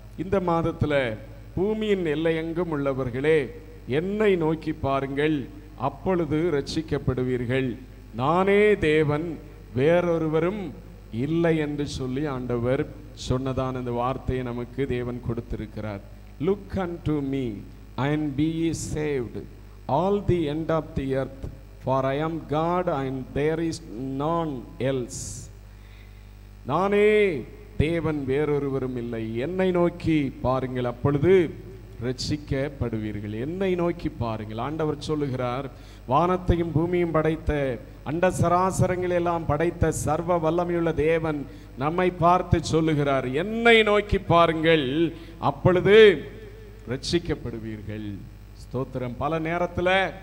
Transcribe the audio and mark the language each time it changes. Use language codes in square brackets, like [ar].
[ta] இந்த மாதத்துல பூமியின் எல்லையெங்கும் உள்ளவர்களே, என்னை நோக்கி பாருங்கள், அப்பொழுது ரட்சிக்கப்படுவீர்கள். நானே தேவன், வேறொருவரும் இல்லை என்று சொல்லி ஆண்டவர் சொன்னதான இந்த வார்த்தையை நமக்கு தேவன் கொடுத்திருக்கிறார். [en] Look unto me and be ye saved, all the end of the earth, for I am God and there is none else. [ta] நானே தேவன், வேறொருவரும் இல்லை. என்னை நோக்கி பாருங்கள், அப்பொழுது ரட்சிக்கப்படுவீர்கள். என்னை நோக்கி பாருங்கள். ஆண்டவர் சொல்லுகிறார், வானத்தையும் பூமியும் படைத்த, அண்ட சராசரங்களை எல்லாம் படைத்த சர்வ வல்லமையுள்ள தேவன் நம்மை பார்த்து சொல்லுகிறார், என்னை நோக்கி பாருங்கள், அப்பொழுது ரட்சிக்கப்படுவீர்கள். ஸ்தோத்திரம். பல நேரத்தில்